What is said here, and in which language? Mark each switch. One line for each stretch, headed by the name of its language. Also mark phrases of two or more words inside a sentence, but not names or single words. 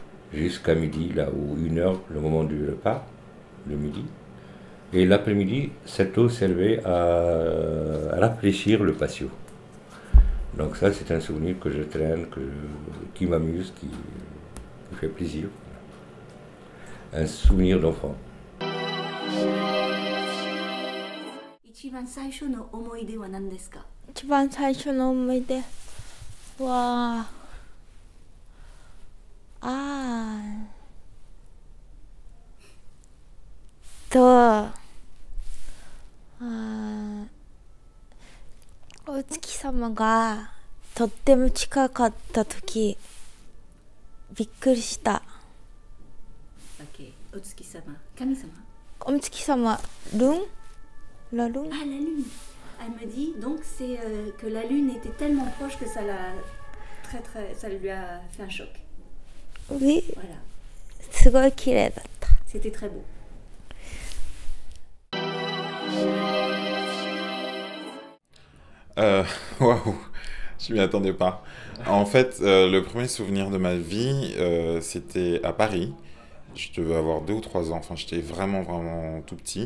French: jusqu'à midi, là où 1 heure, le moment du repas, le midi. Et l'après-midi, cette eau servait à rafraîchir le patio. Donc ça, c'est un souvenir que je traîne, qui m'amuse, qui me fait plaisir. Un souvenir d'enfant.
Japanese: 一番最初の思い出は何ですか？一番最初の思い出はお月様がとっても近かった時びっくりした。 Ok. お月様、神様。お月様、ルン？
French: La lune. Ah, la lune. Elle me dit donc c'est que la lune était tellement proche que ça lui a fait un choc. Oui. Voilà.
Japanese: すごい綺麗だった。
French: C'était très beau. Waouh, je m'y attendais pas. En fait, le premier souvenir de ma vie, c'était à Paris. Je devais avoir 2 ou 3 ans, enfin j'étais vraiment tout petit.